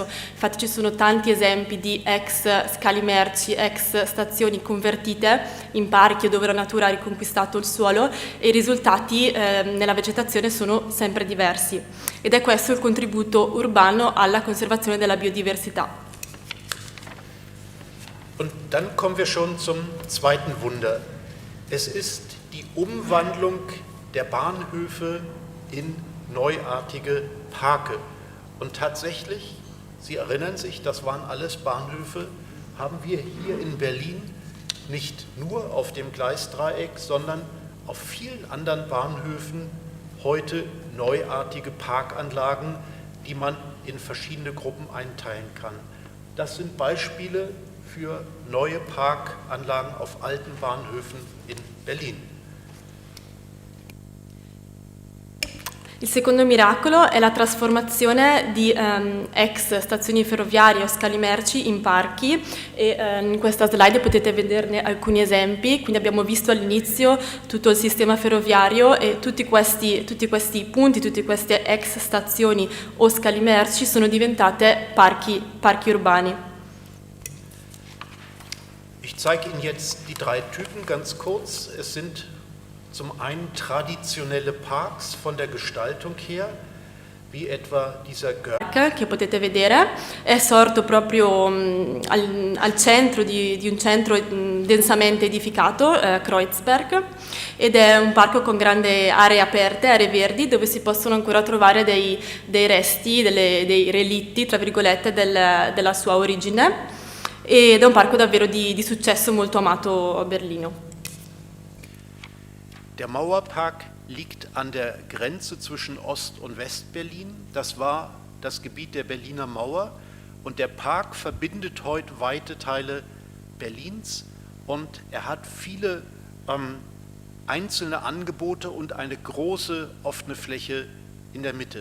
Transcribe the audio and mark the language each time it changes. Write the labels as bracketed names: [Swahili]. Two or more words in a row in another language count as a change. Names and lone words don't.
[Italian] Infatti ci sono tanti esempi di ex scali merci, ex stazioni convertite in parchi dove la natura ha riconquistato il suolo e i risultati nella vegetazione sono sempre diversi ed è questo il contributo urbano alla conservazione della biodiversità. [German] Und dann kommen wir schon zum zweiten Wunder. Es ist die Umwandlung der Bahnhöfe in neuartige Parke. Und tatsächlich, Sie erinnern sich, das waren alles Bahnhöfe, haben wir hier in Berlin nicht nur auf dem Gleisdreieck, sondern auf vielen anderen Bahnhöfen heute neuartige Parkanlagen, die man in verschiedene Gruppen einteilen kann. Das sind Beispiele für neue Parkanlagen auf alten Bahnhöfen in Berlin. [Italian] Il secondo miracolo è la trasformazione di ex stazioni ferroviarie o scali merci in parchi e in questa slide potete vederne alcuni esempi. Quindi abbiamo visto all'inizio tutto il sistema ferroviario e tutti questi punti, tutte queste ex stazioni o scali merci sono diventate parchi urbani. [German] Ich zeige Ihnen jetzt die drei Typen ganz kurz. Es sind zum einen traditionelle Parks von der Gestaltung her, wie etwa dieser [Italian] Che potete vedere è sorto proprio al centro di un centro densamente edificato, Kreuzberg, ed è un parco con grandi aree aperte, aree verdi, dove si possono ancora trovare dei resti, dei relitti, tra virgolette, della sua origine, ed è un parco davvero di successo molto amato a Berlino. [German] Der Mauerpark liegt an der Grenze zwischen Ost- und Westberlin. Das war das Gebiet der Berliner Mauer und der Park verbindet heute weite Teile Berlins und er hat viele einzelne Angebote und eine große offene Fläche in der Mitte.